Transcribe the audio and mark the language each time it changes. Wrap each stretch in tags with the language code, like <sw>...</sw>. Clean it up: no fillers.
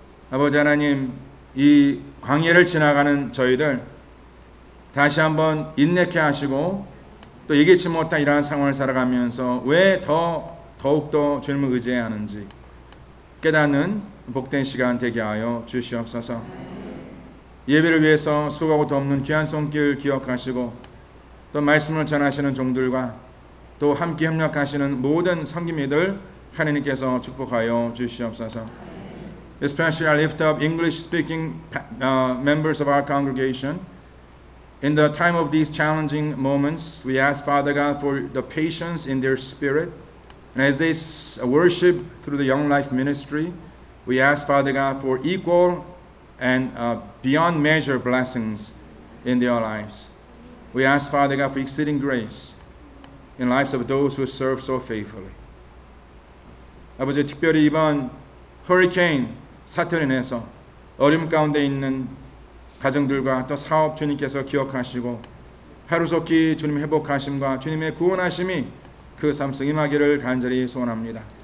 <ko>아버지 하나님, 이 광야를 지나가는 저희들 다시 한번 인내케 하시고 또 예기치 못한 이러한 상황을 살아가면서 왜 더욱더 주님을 의지해야 하는지 깨닫는 복된 시간 되게 하여 주시옵소서. 예배를 위해서 수고하고 돕는 귀한 손길 기억하시고 또 말씀을 전하시는 종들과 또 함께 협력하시는 모든 성김이들 하나님께서 축복하여 주시옵소서.</ko> <en>Especially I lift up English speaking members of our congregation. In the time of these challenging moments, we ask Father God for the patience in their spirit. And as they worship through the Young Life Ministry, we ask Father God for equal and beyond measure blessings in their lives. We ask Father God for exceeding grace in the lives of those who serve so faithfully.</en> <ko>아버지, 특별히 이번 허리케인 사태로 인해서 어려움 가운데 있는 가정들과 또 사업 주님께서 기억하시고 하루속히 주님 회복하심과 주님의 구원하심이 그 삶 속 임하기를 간절히 소원합니다.</ko>